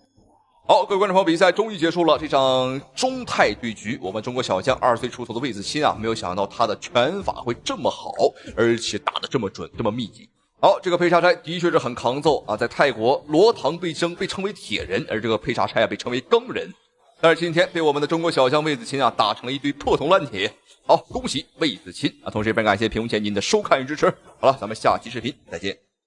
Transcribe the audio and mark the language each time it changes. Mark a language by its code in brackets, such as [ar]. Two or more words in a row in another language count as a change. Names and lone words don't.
[zh] 好，各位觀眾朋友，比賽終於結束了。這場中泰對局，我們中國小將20歲出頭的魏子钦啊，沒有想到他的拳法會這麼好，而且打得這麼準，這麼密集。好，這個佩查差的確是很抗揍啊，在泰國羅唐對爭被稱為鐵人，而這個佩查差啊被稱為鋼人。但是今天被我們的中國小將魏子钦啊打成了一堆破銅爛鐵。好，恭喜魏子钦啊！同時也非常感謝屏幕前您的收看與支持。好了，咱們下期視頻再見。